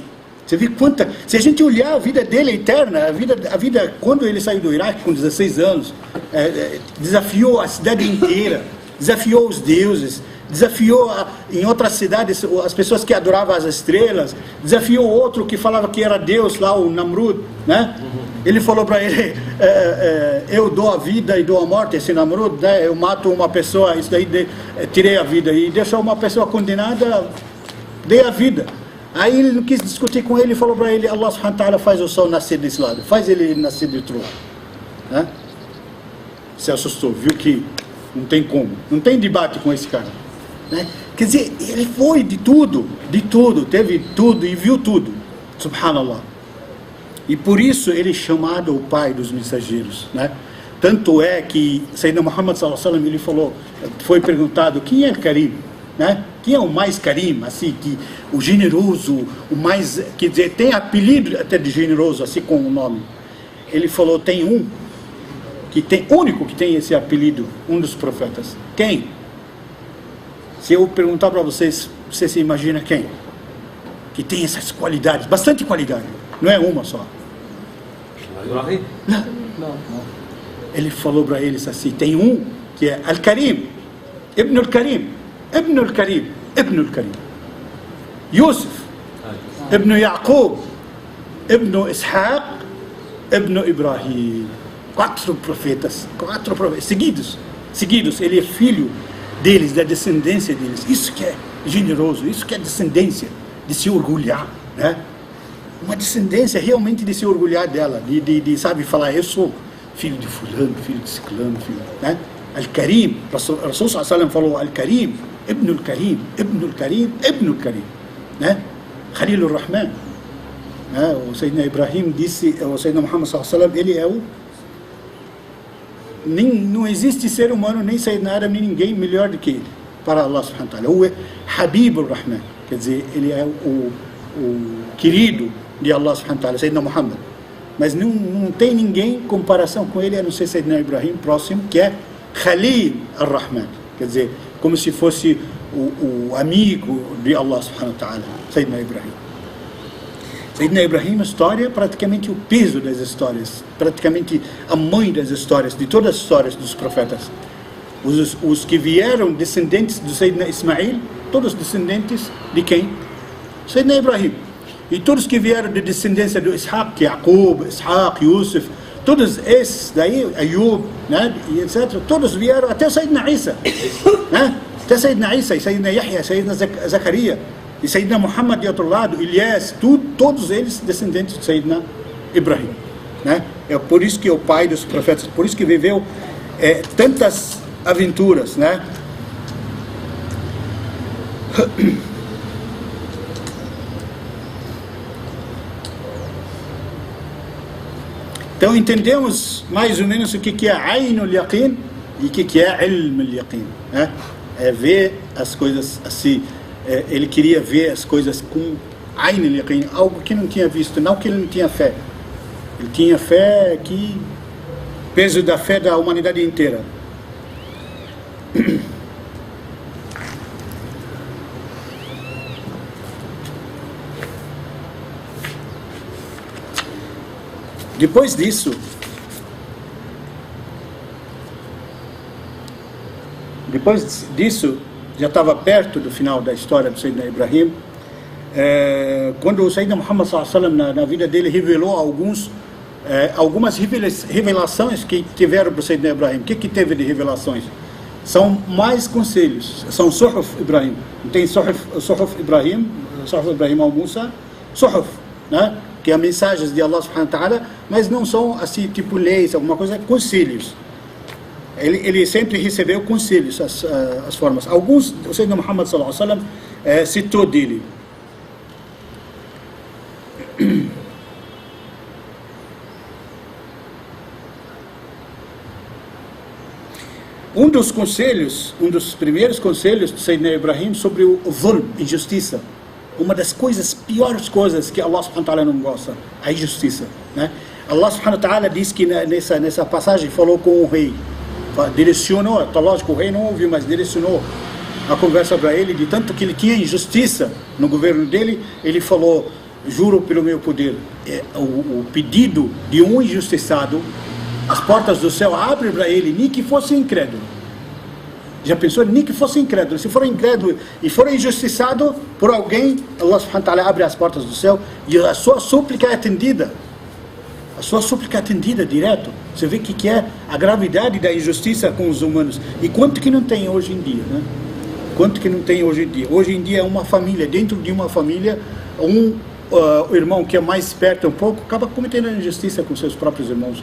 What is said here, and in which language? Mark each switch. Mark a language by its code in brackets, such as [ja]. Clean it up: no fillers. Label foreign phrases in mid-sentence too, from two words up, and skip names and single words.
[pt] Você vê se a gente olhar a vida dele eterna, a vida quando ele saiu do Iraque com 16 anos, desafiou a cidade inteira, desafiou os deuses, desafiou em outras cidades as pessoas que adoravam as estrelas, desafiou outro que falava que era Deus lá, o Namrud, né? Ele falou para ele: eu dou a vida e dou a morte, esse Namrud, né? Eu mato uma pessoa, isso daí tirei a vida, e deixou uma pessoa condenada, dei a vida. Aí ele não quis discutir com ele, falou para ele: [ar] الله سبحانه وتعالى [pt] faz o sol nascer desse lado, faz ele nascer de outro lado, né? Se assustou, viu que não tem como, não tem debate com esse cara, né? Quer dizer, ele foi de tudo, teve tudo e viu tudo, subhanallah. E por isso ele é chamado o pai dos mensageiros, né? Tanto é que Sayyidina Muhammad [ar] صلى الله عليه وسلم, [pt] ele falou, foi perguntado: quem é Karim? né? Quem é o mais Karim, assim, que, o generoso, o mais, quer dizer, tem apelido até de generoso, assim, com o nome. Ele falou, tem um, único que tem esse apelido, um dos profetas. Quem? Se eu perguntar para vocês, você se imagina quem? Que tem essas qualidades, bastante qualidade, não é uma só. Ibrahim? Não. Ele falou para eles assim, tem um que é [ar] الكريم ابن الكريم ابن الكريم ابن الكريم. [pt] Yusuf, Ibn Yaqub, Ibn Ishaq, Ibn Ibrahim. Quatro profetas seguidos. Ele é filho deles, da descendência deles. Isso que é generoso, isso que é descendência, de se orgulhar, né? Uma descendência realmente de se orgulhar dela, de sabe, falar, eu sou filho de fulano, filho de ciclano, filho, né? [ar] الكريم رسول صلى الله عليه وسلم falou, الكريم ابن الكريم ابن الكريم ابن الكريم, né? خليل الرحمن, [pt] né? O Sayyidina Ibrahim disse, o Sayyidina Muhammad [ar] صلى الله عليه وسلم, [pt] ele é o, não existe ser humano, nem Sayyidina Adam, nem ninguém melhor do que ele, para [ar] الله سبحانه وتعالى. [pt] O [ar] حبيب الرحمن, [pt] quer dizer, ele é o querido de [ar] الله سبحانه وتعالى, [pt] Sayyidina Muhammad. Mas não tem ninguém em comparação com ele, a não ser Sayyidina Ibrahim, próximo, que é [ar] خليل الرحمن, [pt] quer dizer, como se fosse o amigo de [ar] الله سبحانه وتعالى, [pt] Sayyidina Ibrahim. Sayyidina Ibrahim, a história, praticamente o peso das histórias, praticamente a mãe das histórias, de todas as histórias dos profetas. Os que vieram descendentes do Sayyidina Ismail, todos descendentes de quem? Sayyidina Ibrahim. E todos que vieram de descendência do Ishaq, Yaqub, Ishaq, Yusuf, todos esses daí, Ayub, né, e etc., todos vieram até Sayyidina Isa, né? Até Sayyidina Isa, e Sayyidina Yahya, Sayyidina Zakaria, e Sayyidina Muhammad de outro lado, Ilyas, todos eles descendentes de Sayyidina Ibrahim, né? É por isso que é o pai dos profetas, por isso que viveu tantas aventuras, né? Então entendemos mais ou menos o que é [ar] عين اليقين [pt] e o que é [ar] علم اليقين, [pt] né? É ver as coisas assim. Ele queria ver as coisas com [ar] عين اليقين, [pt] algo que não tinha visto, não que ele não tinha fé. Ele tinha fé que peso da fé da humanidade inteira. Depois disso, já estava perto do final da história do Sayyidina Ibrahim, quando o Sayyidina Muhammad [ar] صلى الله عليه وسلم, [pt] na vida dele, revelou algumas revelações que tiveram para o Sayyidina Ibrahim. O que teve de revelações? São mais conselhos, são Suhuf Ibrahim. Tem Suhuf Ibrahim al-Musa, Suhuf, né? Que é mensagens de [ar] الله سبحانه وتعالى, [pt] mas não são assim, tipo leis, alguma coisa, conselhos. Ele sempre recebeu conselhos, as formas. Alguns, o Sayyidina Muhammad [ar] صلى الله عليه وسلم [pt] citou dele. Um dos primeiros conselhos do Sayyidina Ibrahim sobre o zulm, injustiça. Uma das piores coisas que [ar] الله سبحانه وتعالى [pt] não gosta, a injustiça, né? [ar] الله سبحانه وتعالى [pt] diz que nessa passagem falou com o rei, direcionou, tá lógico, o rei não ouviu, mas direcionou a conversa para ele, de tanto que ele tinha injustiça no governo dele, ele falou, juro pelo meu poder, o pedido de um injustiçado, as portas do céu abrem para ele, nem que fosse incrédulo. Já pensou? Nem que fosse incrédulo. Se for incrédulo e for injustiçado por alguém, [ar] الله سبحانه وتعالى [pt] abre as portas do céu e a sua súplica é atendida. A sua súplica é atendida direto. Você vê que é a gravidade da injustiça com os humanos. E quanto que não tem hoje em dia, né? Quanto que não tem hoje em dia? Hoje em dia é uma família, dentro de uma família, o irmão que é mais perto um pouco, acaba cometendo injustiça com seus próprios irmãos.